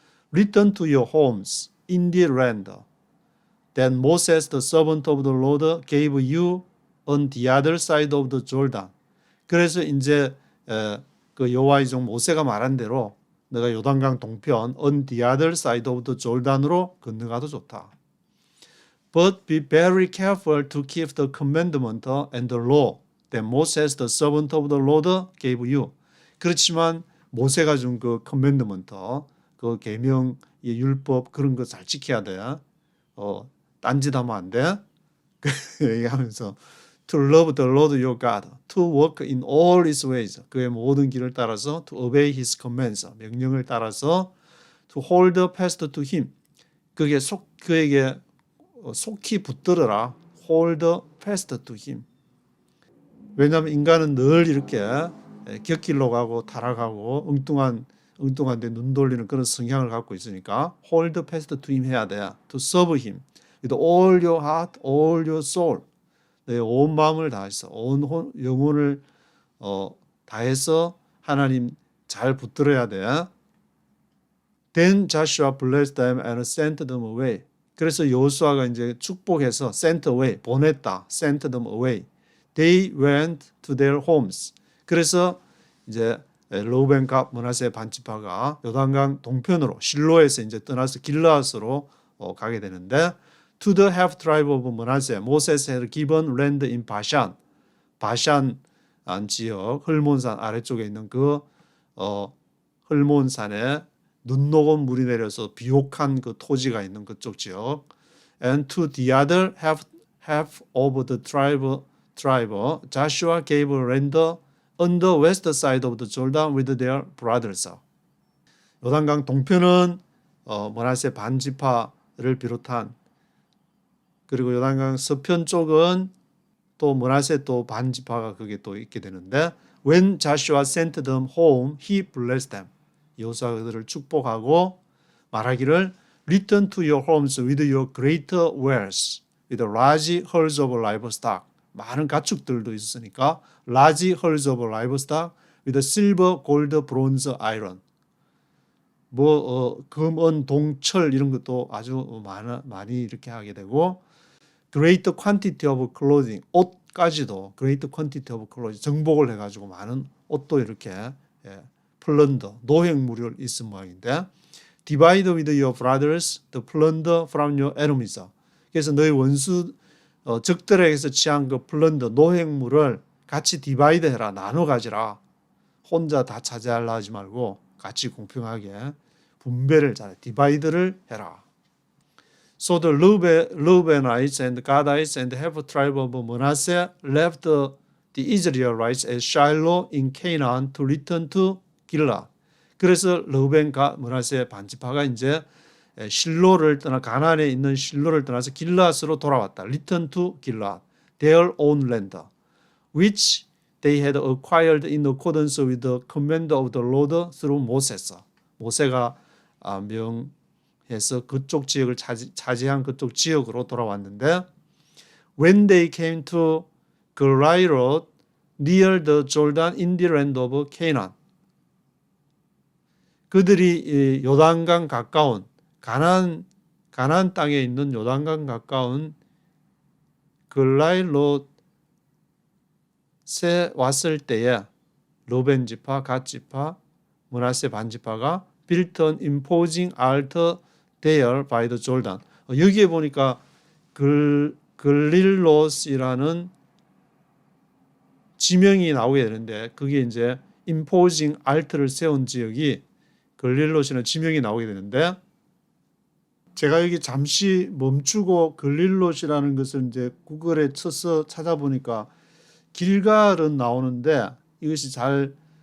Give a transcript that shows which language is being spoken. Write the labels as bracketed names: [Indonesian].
[English] Return to your homes in the land that Moses the servant of the Lord gave you on the other side of the Jordan. [Korean] 그래서 이제 그 여호와의 종 모세가 말한 대로 내가 요단강 동편 [English] on the other side of the Jordan [Korean] 으로 건너가도 좋다. But be very careful to keep the commandment and the law that Moses the servant of the Lord gave you. 그렇지만 모세가 준 그 commandment, 그 계명, 율법 그런 거 잘 지켜야 돼. 딴짓하면 안 돼. 얘기하면서 [English] to love the Lord your God, to walk in all his ways. [Korean] 그의 모든 길을 따라서 [English] to obey his commands. [Korean] 명령을 따라서 [English] to hold fast to him. [Korean] 그에게 속히 붙들어라. [English] hold fast to him. [Korean] 왜냐하면 인간은 늘 이렇게 곁길로 가고 타락하고 엉뚱한데 눈 돌리는 그런 성향을 갖고 있으니까 [English] hold fast to him [Korean] 해야 돼. [English] to serve him with all your heart, all your soul. [Korean] 내 온 마음을 다해서 온 영혼을 다해서 하나님 잘 붙들어야 돼. [English] Then Joshua blessed them and sent them away. [Korean] 그래서 여호수아가 이제 축복해서 sent away 보냈다. [English] sent them away. They went to their homes. [Korean] 그래서 이제 르우벤 갓 므낫세 반지파가 요단강 동편으로 실로에서 이제 떠나서 길르앗으로 가게 되는데 [English] to the half tribe of Manasseh, Moses had given land in Bashan. [Korean] 바산 지역 헐몬산 아래쪽에 있는 그 헐몬산에 눈 녹은 물이 내려서 비옥한 그 토지가 있는 그쪽 지역. [English] And to the other half of the tribe, Joshua gave land on the west side of the Jordan with their brothers. [Korean] 요단강 동편은 므낫세 반지파를 비롯한 그리고 요단강 서편 쪽은 또 므낫세 또 반지파가 거기에 또 있게 되는데 [English] when Joshua sent them home, he blessed them. [Korean] 여호수아가 그들을 축복하고 말하기를 [English] return to your homes with your greater wealth, with large herds of livestock. [Korean] 많은 가축들도 있었으니까 [English] large herds of livestock with silver, gold, bronze, iron. [Korean] 금, 은, 동, 철 이런 것도 아주 많이 이렇게 하게 되고 [English] great quantity of clothing, [Korean] 옷까지도 [English] great quantity of clothing, [Korean] 정복을 해가지고 많은 옷도 이렇게 플런더, 노획물이 있은 모양인데 [English] divide with your brothers the plunder from your enemies. [Korean] 그래서 너희 원수 적들에게서 취한 그 플런더, 노획물을 같이 디바이드 해라, 나눠 가지라. 혼자 다 차지하려 하지 말고 같이 공평하게 분배를 잘해, 디바이드를 해라. [English] So the Reubenites and Gadites and half tribe of Manasseh left the Israelites at Shiloh in Canaan to return to 길라. [Korean] 그래서 르우벤 갓 므낫세 반지파가 이제 실로를 떠나 가나안에 있는 실로를 떠나서 길라앗으로 돌아왔다. [English] Return to 길라, their own land, which they had acquired in accordance with the command of the Lord through Moses. [Korean] 모세가 명해서 그쪽 지역을 차지한 그쪽 지역으로 돌아왔는데 [English] when they came to Gilgal near the Jordan in the land of Canaan. [Korean] 그들이 요단강 가까운 가나안 땅에 있는 요단강 가까운 글라일롯에 왔을 때에 르벤 지파, 갓 지파, 므낫세 반지파가 [English] built an imposing altar there by the Jordan. [Korean] 여기에 보니까 글릴롯이라는 지명이 나오게 되는데 그게 이제 imposing altar를 세운 지역이 글릴롯이라는 지명이 나오게 되는데 제가 여기 잠시 멈추고 글릴롯이라는 것을 이제 구글에 쳐서 찾아보니까 길갈은 나오는데 이것이 잘